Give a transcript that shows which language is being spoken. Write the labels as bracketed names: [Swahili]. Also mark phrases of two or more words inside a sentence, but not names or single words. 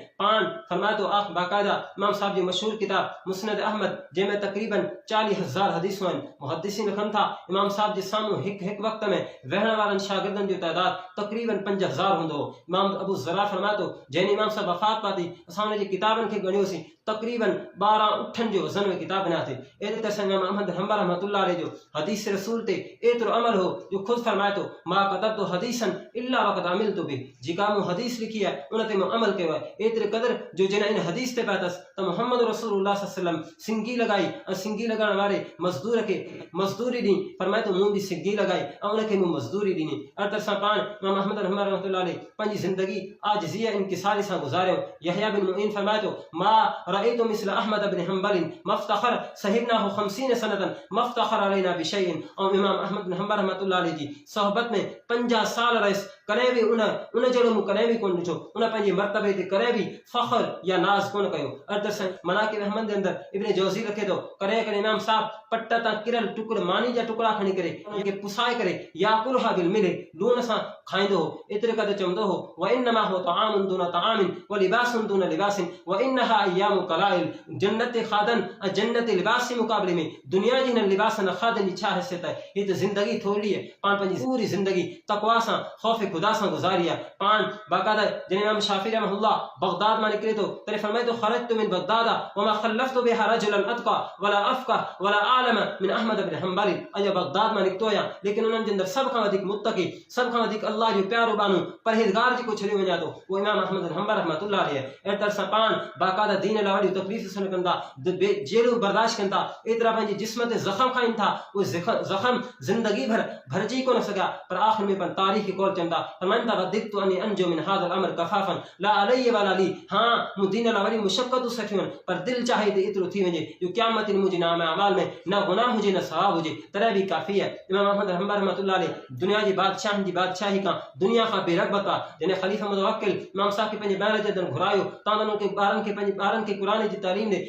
[Sindhi] पाण फरमाए थो, बाक़ायदा इमाम साहब जी मशहूर किताब मुस्नद अहमद, जंहिंमें तक़रीबन 40,000 हदीसूं आहिनि। मुहद्दिसीन लिखनि था, इमाम साहब जे साम्हूं हिकु वक़्त में वेहण वारनि शागिर्दनि जो तइदाद तक़रीबन 5,000 हूंदो हो। इमाम अबू ज़रा फरमाए थो, जंहिं इमाम साहब वफ़ात पाती, असां उन जी किताबनि खे ॻणियोसीं, तक़रीबन 12 उठनि जो वज़न में किताब बना थे। एॾे तरह सां इमाम अहमद हंबल [Arabic] رحمة الله عليه [Sindhi] जो हदीस रसूल ते एतिरो अमल हो जो ख़ुदि फरमाए थो, [Arabic] ما كتبت حديثا إلا وقد عملت به, [Sindhi] जेका मूं हदीस लिखी आहे उन ते मूं अमल कयो आहे। एतिरे क़दुरु जो जॾहिं इन हदीस ते पिया अथसि त मुहम्मद रसूलुल्लाह [Arabic] صلى الله عليه وسلم [Sindhi] सिंगी लॻाई ऐं सिंगी लॻाइण वारे मज़दूर खे मज़दूरी ॾिनी। फरमाए थो, मूं बि सिंगी लॻाई ऐं उनखे मूं मज़दूरी ॾिनी। अहिड़े तरह सां पाण इमाम अहमद हंबल [Arabic] رحمة الله عليه [Sindhi] पंहिंजी ज़िंदगी आजिज़ी इंकिसारी सां गुज़ारियो। यहया बिन मुईन फरमाए थो, [Arabic] ما رأيت مثل أحمد بن حنبل مفتخر صحبناه 50 سنة مفتخر علينا بشيء. [Sindhi] ऐं इमाम अहमद बिन हंबल [Arabic] رحمة الله عليه [Sindhi] जी सोहबत में 50 साल रहियसि, कॾहिं बि उन जहिड़ो मूं कॾहिं बि कोन ॾिठो। उन पंहिंजे मर्तबे ते कॾहिं बि फ़ख्र या नाज़ कोन कयो। अहिड़े तरह सां मनाक़िब अहमद जे अंदरि इब्न जौज़ी लिखे थो, कॾहिं कॾहिं इमाम साहब पट तां किरल टुकुर मानी जा टुकड़ा खणी करे उनखे पुसाए करे [Arabic] يأكلها بالملح [Sindhi] लूण सां खाईंदो हो। एतिरे क़दुरु चवंदो हो, [Arabic] وإنما هو طعام دون طعام ولباس دون لباس وإنها أيام قلائل. [Sindhi] जन्नत खादन ऐं जन्नत लिबास जे मुक़ाबले में दुनिया जी हिन लिबास न खादन जी छा हैसियत आहे। हीअ त ज़िंदगी थोरी आहे। पाण पंहिंजी पूरी ज़िंदगी तक़वा सां ख़ौफ़ खुदा सां गुज़ारी आहे। पाण बाक़ायदा जॾहिं इमाम शाफ़ी रहमहुल्लाह बगदाद मां निकिरे थो तॾहिं फरमाए थो, [Arabic] خرجت من بغداد وما خلفت بها رجلا أتقى ولا أفقه ولا أعلم من أحمد بن حنبل. [Sindhi] अॼु बगदाद मां निकितो आहियां, लेकिन उन्हनि जे अंदरि सभ खां वधीक मुत्तक़ी, सभ खां वधीक अल्लाह जो प्यारो बानू परहेज़गार जेको छॾियो वञा थो उहो इमाम अहमद बिन हंबल [Arabic] رحمة الله عليه. [Sindhi] अहिड़े तरह सां पाण बाक़ायदा दीन लाइ वॾियूं तकलीफ़ूं सहन कंदा, जेलूं बर्दाश्त कनि था, एतिरा पंहिंजे जिस्म ते ज़ख़म खाइनि था। उहे ज़ख़म ज़िंदगी भर भरिजी कोन सघिया, पर आख़िर में पाण तारीख़ कौल चवनि था, फरमाइनि था, [Arabic] وددت أني أنجو من هذا الأمر كفافا لا علي ولا لي. [Sindhi] हाँ, मूं दीन लाइ वॾी मुशक़तूं सठियूं आहिनि, पर दिलि चाहे त एतिरो थी वञे जो क़यामत ॾींहुं मुंहिंजे नाम अमाल में न गुनाह हुजे न सवाब हुजे, तॾहिं बि काफ़ी आहे। इमाम अहमद हंबल [Arabic] رحمة الله عليه [Sindhi] दुनिया जी बादशाहनि जी बादशाही खां दुनिया खां बेरग़बत आहे। जॾहिं ख़लीफ़ा मुतवक्किल इमाम साहब खे पंहिंजे महल जे अंदरि घुरायो, तव्हां उन्हनि खे पंहिंजे ॿारनि खे क़ुरान जी तालीम ॾे।